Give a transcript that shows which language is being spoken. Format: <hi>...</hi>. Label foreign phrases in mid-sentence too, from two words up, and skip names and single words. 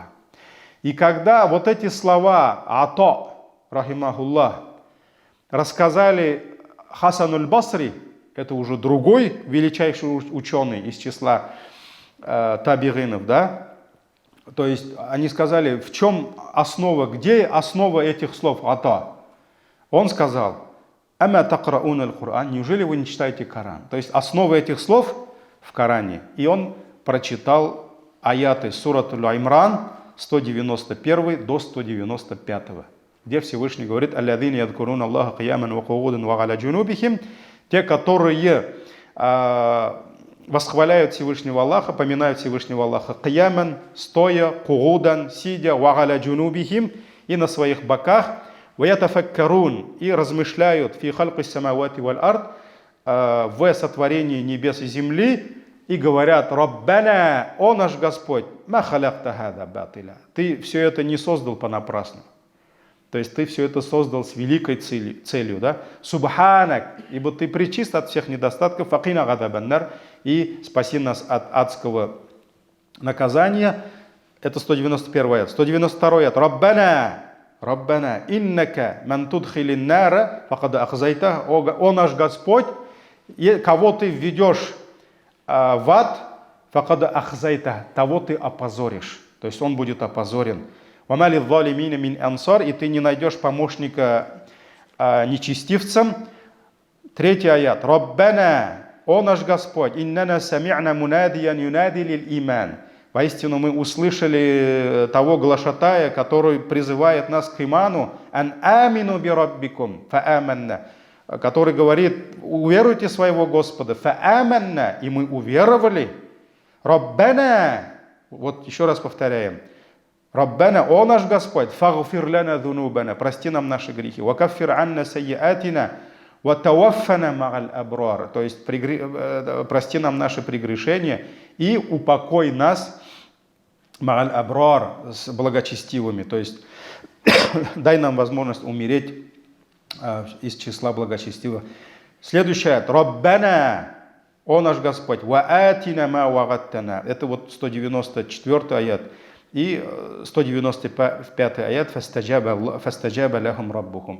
<ru>И когда вот эти слова Ато, рахимахуллах, рассказали Хасан аль-Басри, это уже другой величайший ученый из числа табигинов, да? То есть они сказали, в чем основа, где основа этих слов Ата? Он сказал,</ru> <ar>«أما تقرؤون القرآن»,</ar> <ru>неужели вы не читаете Коран? То есть основа этих слов в Коране. И он прочитал аяты сурат Аль-Имран 191 до 195, где Всевышний говорит,</ru> <ar>«الذين يذكرون الله قياما وقعودا وعلى جنوبهم»,</ar> <ru>те, которые восхваляют Всевышнего Аллаха, поминают Всевышнего Аллаха кияман, стоя, куудан, сидя,</ru> <ar>وعلى جنوبهم,</ar> <ru>и на своих боках, ваятафаккарун, и размышляют</ru> <ar>في خلق السماوات والأرض,</ar> <ru>в сотворении небес и земли, и говорят, «Раббана, о наш Господь,</ru> <ar>ما خلقت هذا باطلا».</ar> <ru>Ты все это не создал понапрасну. То есть ты все это создал с великой целью, да? Субханак, ибо ты пречист от всех недостатков,</ru> <ar>فقنا عذاب النار,</ar> <ru>и спаси нас от адского наказания. Это 191 аят. 192 аят.</ru> <ar>ربنا ربنا إنك من تدخل النار فقد أخزيته,</ar> <ru>о наш Господь, кого ты введешь в ад,</ru> <ar>فقد أخزيته,</ar> <ru>того ты опозоришь. То есть он будет опозорен.</ru> <ar>«وما للظالمين من أنصار»,</ar> <ru>и ты не найдешь помощника нечестивцам. 3 аят.</ru> <ar>«Раббана,</ar> <ru>о наш Господь,</ru> <ar>إننا سمعنا مناديا ينادي للإيمان».</ar> <ru>Воистину мы услышали того глашатая, который призывает нас к иману,</ru> <ar>«أن آمنوا بربكم فآمنا»,</ar> <ru>который говорит, уверуйте своего Господа, фааманна, и мы уверовали. «Раббана», вот еще раз повторяем, Раббана, о наш Господь,</ru> <ar>فاغفر لنا ذنوبنا,</ar> <ru>прости нам наши грехи,</ru> <ar>وكفر عنا سيئاتنا وتوفنا مع الأبرار,</ar> <ru>то есть прости нам наши прегрешения и упокой нас</ru> <ar>مع الأبرار,</ar> <ru>с благочестивыми, то есть дай нам возможность умереть из числа благочестивых. Следующий аят. Раббана, о наш Господь,</ru> <ar>وآتنا ما وعدتنا,</ar> <ru>это вот 194 аят. И 195 аят</ru> <ar>«فاستجاب لهم ربهم».</ar>